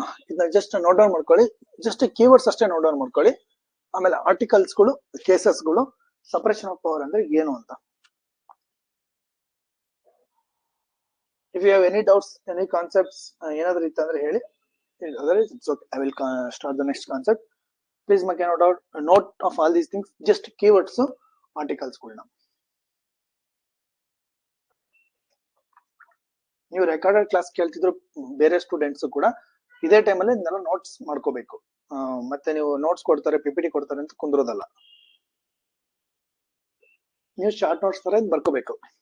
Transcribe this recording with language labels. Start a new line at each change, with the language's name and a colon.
Kannada: ಇದನ್ನ just note down ಮಾಡ್ಕೊಳ್ಳಿ, just keywords ಅಷ್ಟೇ ನೋಟ್ ಡೌನ್ ಮಾಡ್ಕೊಳ್ಳಿ. ಆಮೇಲೆ ಆರ್ಟಿಕಲ್ಸ್ಗಳು, ಕೇಸಸ್ಗಳು, ಸಪರೇಷನ್ ಆಫ್ ಪವರ್ ಅಂದ್ರೆ ಏನು ಅಂತ.
English: if you have any doubts, any concepts
Kannada: ಏನಾದ್ರೂ ಇತ್ತಂದ್ರೆ ಹೇಳಿ.
English: Otherwise it's okay. I will start the next concept. Please make a note of all these things. Just keywords,
Kannada: articles ಗಳನ್ನ ನೀವು ರೆಕಾರ್ಡೆಡ್ ಕ್ಲಾಸ್ ಕೇಳ್ತಿದ್ರು ಬೇರೆ students ಕೂಡ ಇದೇ ಟೈಮಲ್ಲಿ ಇದನ್ನೆಲ್ಲ ನೋಟ್ಸ್ ಮಾಡ್ಕೋಬೇಕು. ಮತ್ತೆ ನೀವು ನೋಟ್ಸ್ ಕೊಡ್ತಾರೆ, PPT ಕೊಡ್ತಾರೆ ಅಂತ ಕುಂದ್ರೋದಲ್ಲ, ನೀವು ಶಾರ್ಟ್ ನೋಟ್ಸ್ ತರ ಬರ್ಕೋಬೇಕು.